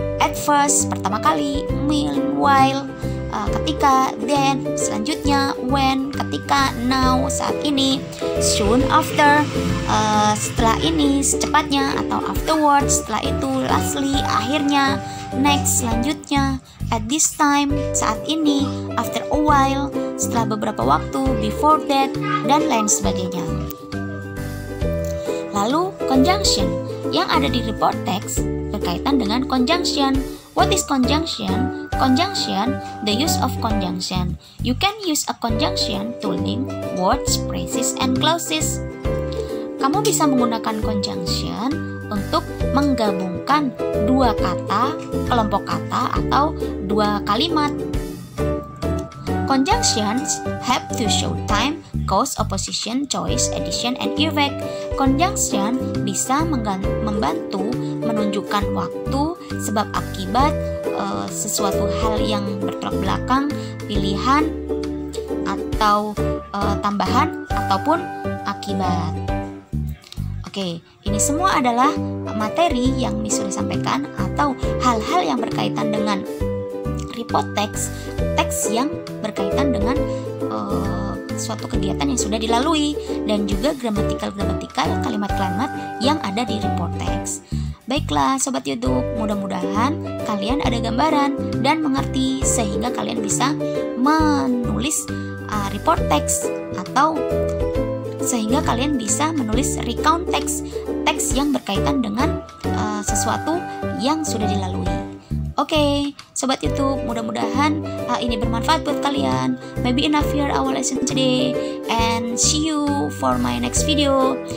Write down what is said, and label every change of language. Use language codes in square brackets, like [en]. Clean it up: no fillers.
[en] At first, [id] pertama kali, [en] meanwhile, [id] ketika, [en] then, [id] selanjutnya, [en] when, [id] ketika, [en] now, [id] saat ini, [en] soon after, [id] setelah ini, secepatnya, atau [en] afterwards, [id] setelah itu, [en] lastly, [id] akhirnya, [en] next, [id] selanjutnya, [en] at this time, [id] saat ini, [en] after a while, [id] setelah beberapa waktu, [en] before that, [id] dan lain sebagainya. Lalu, conjunction yang ada di report text berkaitan dengan conjunction. [en] What is conjunction? Conjunction, the use of conjunction. You can use a conjunction to link words, phrases, and clauses. [id] Kamu bisa menggunakan conjunction untuk menggabungkan dua kata, kelompok kata, atau dua kalimat. [en] Conjunctions help to show time, cause, opposition, choice, addition, and effect. [id] Conjunction bisa membantu menunjukkan waktu, sebab akibat, sesuatu hal yang bertolak belakang, pilihan, atau tambahan, ataupun akibat. Oke, ini semua adalah materi yang Miss sudah sampaikan atau hal-hal yang berkaitan dengan report text, teks yang berkaitan dengan suatu kegiatan yang sudah dilalui, dan juga gramatikal kalimat-kalimat yang ada di report text. Baiklah Sobat YouTube, mudah-mudahan kalian ada gambaran dan mengerti sehingga kalian bisa menulis report text, atau sehingga kalian bisa menulis recount text yang berkaitan dengan sesuatu yang sudah dilalui. Oke, Sobat YouTube, mudah-mudahan ini bermanfaat buat kalian. [en] Maybe enough here our lesson today, and see you for my next video.